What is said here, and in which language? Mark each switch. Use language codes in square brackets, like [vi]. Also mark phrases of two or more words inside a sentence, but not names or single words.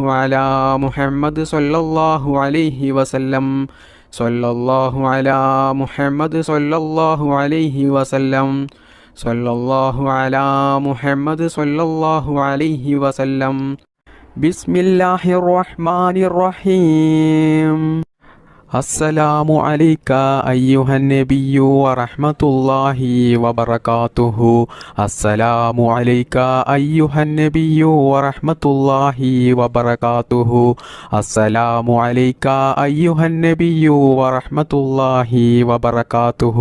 [ar] على محمد صلى الله عليه وسلم صلى الله على محمد صلى الله عليه وسلم صلى الله على محمد صلى الله عليه وسلم بسم الله الرحمن الرحيم السلام عليك أيها النبي ورحمة الله وبركاته. السلام عليك أيها النبي ورحمة الله وبركاته. السلام عليك أيها النبي ورحمة الله وبركاته.